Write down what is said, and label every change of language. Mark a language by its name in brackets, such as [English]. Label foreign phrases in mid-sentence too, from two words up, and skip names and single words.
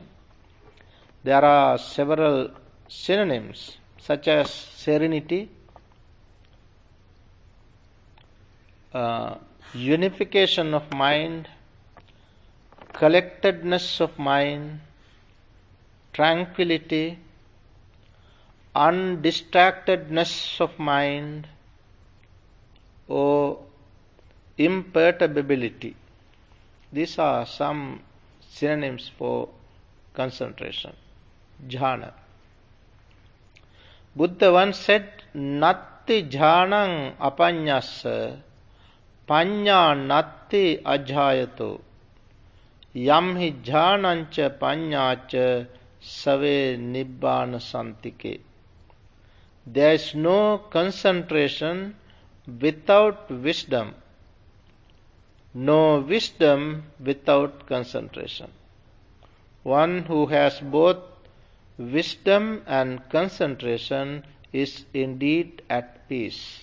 [English] There are several synonyms such as serenity, unification of mind, collectedness of mind, tranquility, undistractedness of mind, or imperturbability. These are some synonyms for concentration, jhana. Buddha once said, [Pali] Natti jhanang apanyassa, panya natti ajhayato, yamhi jhanancha panyacha save nibbana santike. [English] There is no concentration without wisdom, no wisdom without concentration. One who has both wisdom and concentration is indeed at peace.